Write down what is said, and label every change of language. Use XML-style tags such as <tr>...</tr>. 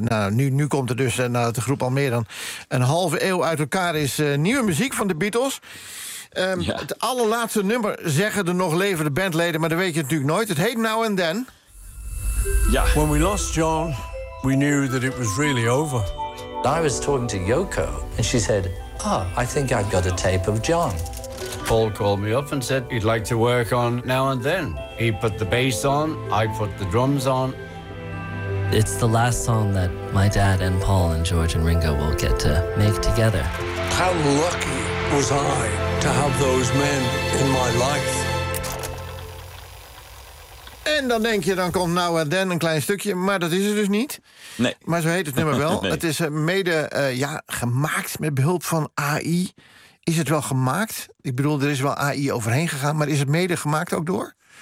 <nl>Nu komt er dus, nadat de groep al meer dan een halve eeuw uit elkaar is... nieuwe muziek van de Beatles... Het allerlaatste nummer zeggen de nog levende bandleden, maar dat weet je natuurlijk nooit. Het heet Now and Then. Ja.</nl> <en>When we lost John, we knew that it was really over. I was talking to Yoko and she said, "Oh, I think I've got a tape of John." Paul called me up and said he'd like to work on Now and Then. He put the bass on, I put the drums on. It's the last song that my dad and Paul and George and Ringo will get to make together. How lucky was I to have those men in my life?</en> <nl>En dan denk je, dan komt Now and Then een klein stukje. Maar dat is het dus niet. Nee. Maar zo heet het nummer wel. Nee. Het is mede gemaakt met behulp van AI. Is het wel gemaakt? Ik bedoel, er is wel AI overheen gegaan. Maar is het mede gemaakt ook door?</nl>